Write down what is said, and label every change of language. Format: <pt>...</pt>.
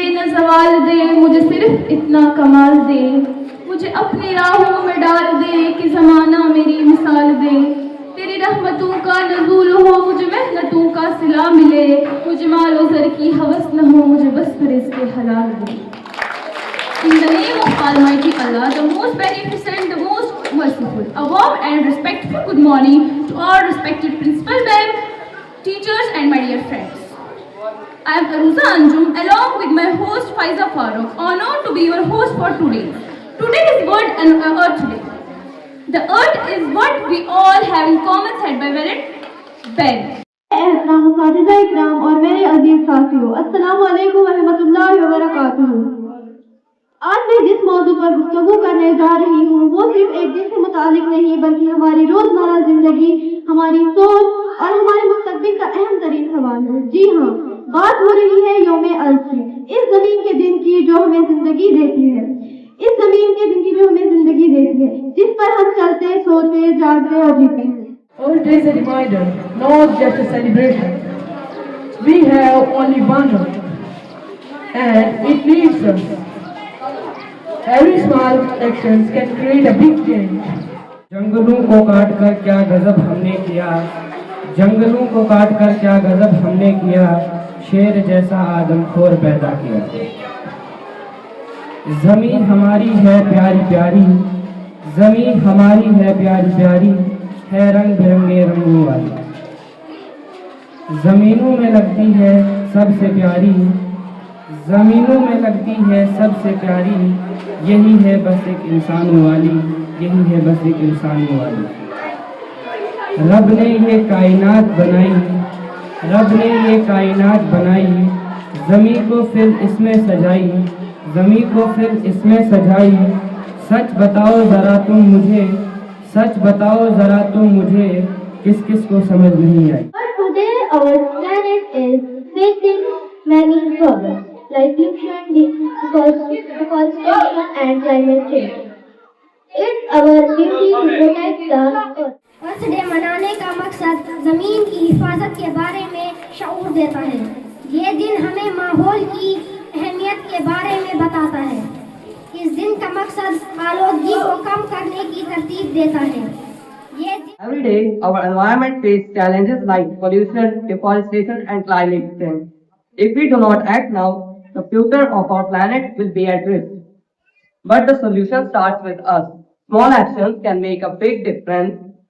<ur>زوال دے، مجھے صرف اتنا کمال دے، مجھے اپنی راہوں میں ڈال دے کہ زمانہ میری مثال دے، تیری رحمتوں کا نزول ہو، مجھے محنتوں کا صلہ ملے، مجھے مال و زر کی ہوس نہ ہو، مجھے بس رزق حلال دے.</ur> <en>In the name of Almighty Allah, the most beneficent, the most merciful, a warm and respectful good morning to all respected principal ma'am, teachers and my dear friends. I am Aruza Anjum along with my host Faiza Farooq, honored to be your host for today. Today is World Earth Day. The earth is what we all have in common, said by Valent Ben.</en> <ur>احترام اساتذہ اکرام اور میرے عزیز ساتھیوں، السلام علیکم ورحمۃ اللہ وبرکاتہ. آج میں جس موضوع پر گفتگو کرنے جا رہی ہوں وہ صرف ایک دن سے متعلق نہیں بلکہ ہماری روزمرہ زندگی، ہماری سوچ اور ہمارے مستقبل کا اہم ترین سوال ہے. جی ہاں، بات ہو رہی ہے یوم ارض کی، اس زمین کے دن کی جو ہمیں زندگی دیتی ہے، اس زمین کے دن کی جو ہمیں زندگی دیتی ہے، جس پر ہم چلتے، سوتے، جاگتے اور جیتے ہیں.</ur> <en>Earth Day is a reminder, not just a celebration. We have only one Earth, and it needs us. Every small action can create a big change.</en> <ur>جنگلوں کو کاٹ کر کیا غضب ہم نے کیا، جنگلوں کو کاٹ کر کیا غضب ہم نے کیا، شیر جیسا آدم خور پیدا کیا. زمین ہماری ہے پیاری پیاری، زمین ہماری ہے پیاری پیاری، ہے رنگ برنگے رنگوں والی. زمینوں میں لگتی ہے سب سے پیاری، زمینوں میں لگتی ہے سب سے پیاری، یہی ہے بس ایک انسانوں والی، یہی ہے بس ایک انسانوں والی. رب نے یہ کائنات بنائی، رب نے یہ کائنات بنائی، زمین کو پھر اس میں سجائی، زمین کو پھر اس میں سجائی. سچ بتاؤ ذرا تم مجھے، سچ بتاؤ ذرا تم مجھے، کس کس کو سمجھ نہیں آئی.</ur> <en>But today our planet is facing many problems like pollution, deforestation and climate change. It's our duty to protect the earth.</en> <ur>Earth day منانے کا مقصد زمین کی حفاظت کے بارے میں شعور دیتا ہے. یہ دن ہمیں ماحول کی اہمیت کے بارے میں بتاتا ہے. اس دن کا مقصد آلودگی کو کم کرنے کی ترتیب دیتا ہے.</ur> <en>Every day, our environment faces challenges like pollution, deforestation, and climate change. If we do not act now, the future of our planet will be at risk. But the solution starts with us. Small actions can make a big difference.</en>